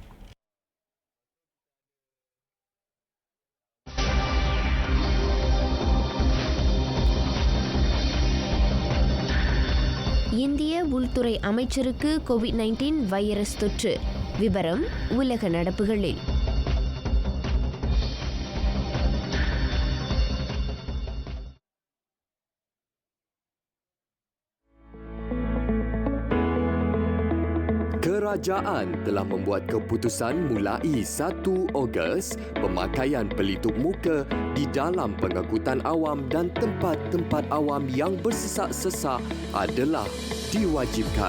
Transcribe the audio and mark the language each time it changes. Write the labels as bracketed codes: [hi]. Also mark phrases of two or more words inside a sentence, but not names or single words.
[ta] இந்திய உள்துறை அமைச்சருக்கு கோவிட்-19 வைரஸ் தொற்று. விபரம் உலக நடப்புகளில். [ms] Kerajaan telah membuat keputusan mulai 1 Ogos pemakaian pelitup muka di dalam pengangkutan awam dan tempat-tempat awam yang bersesak-sesak adalah diwajibkan.